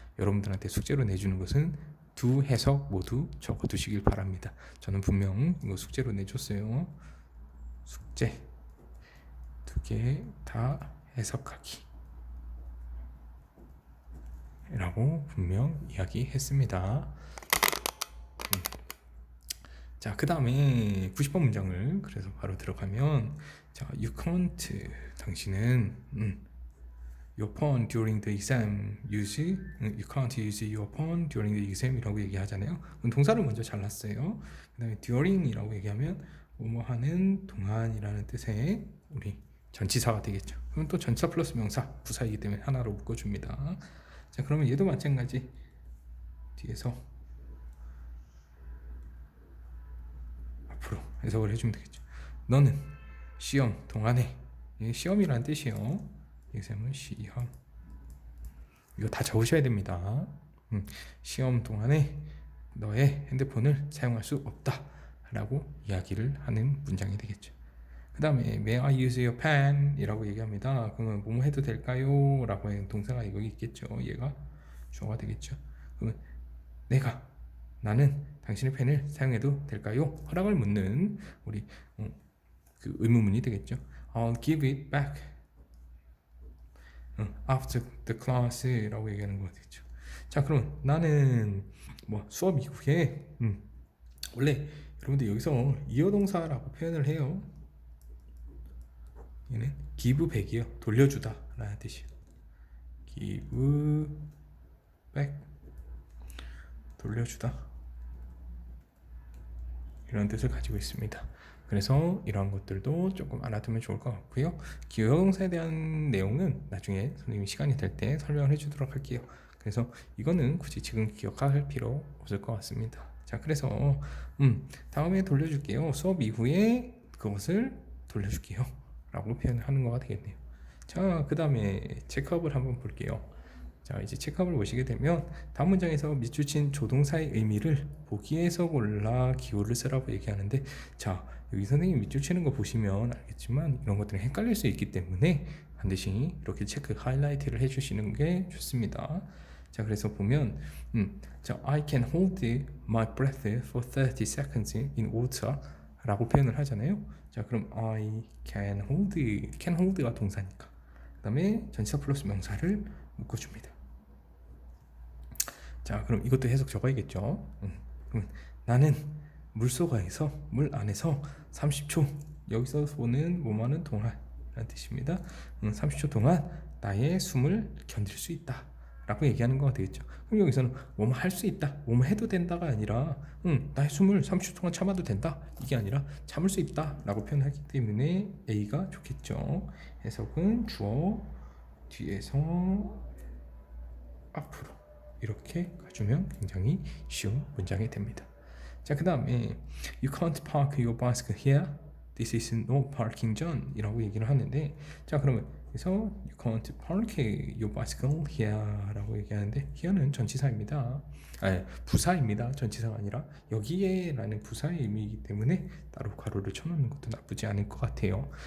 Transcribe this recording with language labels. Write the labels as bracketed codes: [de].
[ko] 여러분들한테 숙제로 내주는 것은 두 해석 모두 적어두시길 바랍니다. 저는 분명 이거 숙제로 내줬어요. 숙제 2개 다 해석하기 라고 분명 이야기했습니다. 자, 그 다음에 90번 문장을 그래서 바로 들어가면, 자, [en] you can't, 당신은 your phone during the exam [ko] you can't use your phone during the exam 이라고 얘기하잖아요. 그럼 동사를 먼저 잘랐어요. 그 다음에 during이라고 얘기하면 뭐뭐 하는 동안이라는 뜻의 우리 전치사가 되겠죠. 그럼 또 전치사 플러스 명사, 부사이기 때문에 하나로 묶어줍니다. 자, 그러면 얘도 마찬가지 뒤에서 앞으로 해석을 해주면 되겠죠. 너는 시험 동안에, 시험이라는 뜻이요. exam은 시험. 이거 다 적으셔야 됩니다. 시험 동안에 너의 핸드폰을 사용할 수 없다 라고 이야기를 하는 문장이 되겠죠. [en] 그 다음에 May I use your pen? [ko] 이라고 얘기합니다. 그러면 뭐뭐 해도 될까요? 라고 하는 동사가 여기 있겠죠. 얘가 주어가 되겠죠. 그러면 내가 나는 당신의 펜을 사용해도 될까요? 허락을 묻는 우리 그 의문문이 되겠죠. [en] I'll give it back after the class라고 [ko] 얘기하는 거 되겠죠. 자, 그럼 나는 뭐 수업 이후에 원래 여러분들 여기서 이어동사라고 표현을 해요. 얘는 give back이요, 돌려주다 라는 뜻이에요. give back, 돌려주다, 이런 뜻을 가지고 있습니다. 그래서 이러한 것들도 조금 알아두면 좋을 것 같고요. 기여동사에 대한 내용은 나중에 선생님이 시간이 될 때 설명을 해주도록 할게요. 그래서 이거는 굳이 지금 기억할 필요 없을 것 같습니다. 자, 그래서 다음에 돌려줄게요. 수업 이후에 그것을 돌려줄게요 라고 표현하는 거가 되겠네요. 자, 그 다음에 체크업을 한번 볼게요. 자, 이제 체크업을 보시게 되면 다음 문장에서 밑줄친 조동사의 의미를 보기에서 골라 기호를 쓰라고 얘기하는데, 자, 여기 선생님 밑줄치는 거 보시면 알겠지만 이런 것들은 헷갈릴 수 있기 때문에 반드시 이렇게 체크 하이라이트를 해주시는 게 좋습니다. 자, 그래서 보면 자, [en] I can hold my breath for 30 seconds in water [ko] 라고 표현을 하잖아요. 자, 그럼 I can hold가 동사니까 그 다음에 전치사 플러스 명사를 묶어줍니다. 자, 그럼 이것도 해석 적어야겠죠. 그럼 나는 물속에서, 물 안에서 30초, 여기서 보는 뭐뭐하는 동안 라는 뜻입니다. 30초 동안 나의 숨을 견딜 수 있다 라고 얘기하는 거가 되겠죠. 그럼 여기서는 뭐뭐 할 수 있다, 뭐뭐 해도 된다가 아니라 나의 숨을 30초 동안 참아도 된다, 이게 아니라 참을 수 있다 라고 표현하기 때문에 A가 좋겠죠. 해석은 주어 뒤에서 앞으로 이렇게 가주면 굉장히 쉬운 문장이 됩니다. [en] 자, 그 다음에 You can't park your bicycle here. This is no parking zone [ko] 이라고 얘기를 하는데, 자, 그러면 그래서 [en] You can't park your bicycle here [ko] 라고 얘기하는데, here는 전치사입니다. 아니, 부사입니다. 전치사가 아니라 여기에 라는 부사의 의미이기 때문에 따로 가로를 쳐놓는 것도 나쁘지 않을 것 같아요.